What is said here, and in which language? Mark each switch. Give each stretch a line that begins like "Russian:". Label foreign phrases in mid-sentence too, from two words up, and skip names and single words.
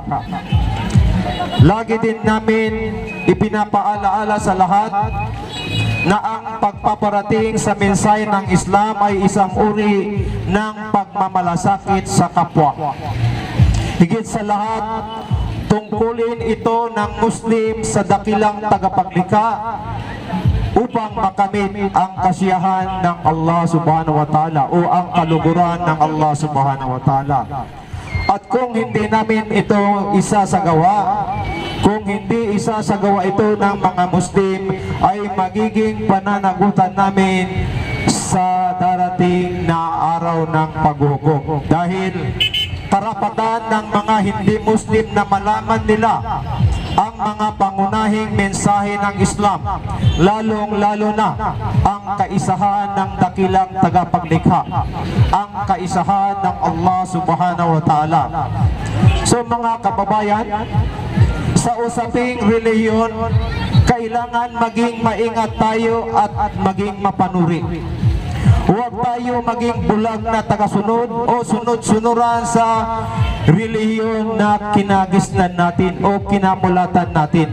Filipino: Lagi din namin ipinapaalaala sa lahat na ang pagpaparating sa mensahe ng Islam ay isang uri ng pagmamalasakit sa kapwa. Higit sa lahat, tungkulin ito ng Muslim sa dakilang tagapaglikha upang makamit ang kasiyahan ng Allah
Arabic: سبحانه وتعالى
Filipino: o ang kaluguran ng Allah
Arabic: سبحانه وتعالى.
Filipino: At kung hindi namin ito isasagawa, kung hindi isasagawa ito ng mga Muslim, ay magiging pananagutan namin sa darating na araw ng paghukom. Dahil karapatan ng mga hindi Muslim na malaman nila ang mga pangunahing mensahe ng Islam, lalong-lalo na ang kaisahan ng dakilang tagapaglikha, ang kaisahan ng Allah
Arabic: سبحانه وتعالى.
Filipino: So mga kababayan, sa usaping relihiyon, kailangan maging maingat tayo at maging mapanuri. Huwag tayo maging bulag na tagasunod o sunod-sunuran sa relihiyon na kinagisnan natin o kinamulatan natin.